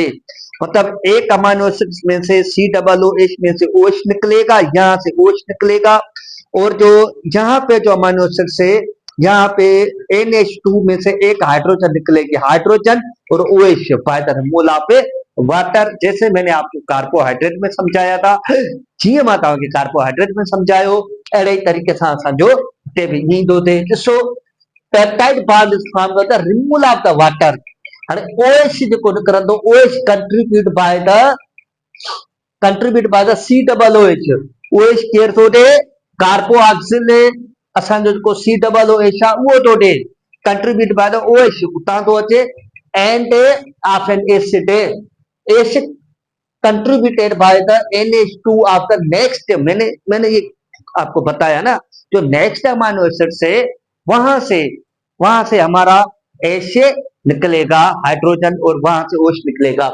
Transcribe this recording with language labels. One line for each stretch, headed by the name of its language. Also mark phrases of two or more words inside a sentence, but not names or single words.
Hindi: मतलब एक
English: amino acid
Hindi: में से COOH में से OH निकलेगा, यहाँ से OH निकलेगा, और जो यहाँ पे जो
English: amino acid
Hindi: से यहाँ पे NH2 में से एक हाइड्रोजन निकलेगी, हाइड्रोजन और OH
English: by the mole of water.
Hindi: जैसे मैंने आपको कार्बोहाइड्रेट में समझाया था,
Sindhi: जीअं मां तव्हांखे कार्बोहाइड्रेट में समझायो अहिड़े तरीक़े सां असांजो हिते बि ईंदो थिए।
English: ॾिसो peptide bond is formed by the removal of the water.
Sindhi: हाणे OH जेको निकिरंदो,
English: OH contribute by the COOH.
Sindhi: OH केर थो ॾे, कार्बोक्सिल असांजो जेको COOH आहे उहो थो ॾे,
English: contribute by the OH
Sindhi: उतां थो अचे,
English: end of an acid, acid contributed by the NH2 of the next.
Hindi: मैंने ये आपको बताया ना, जो
English: next amino acid
Hindi: से वहां से हमारा एसे निकलेगा हाइड्रोजन, और वहां से OH निकलेगा।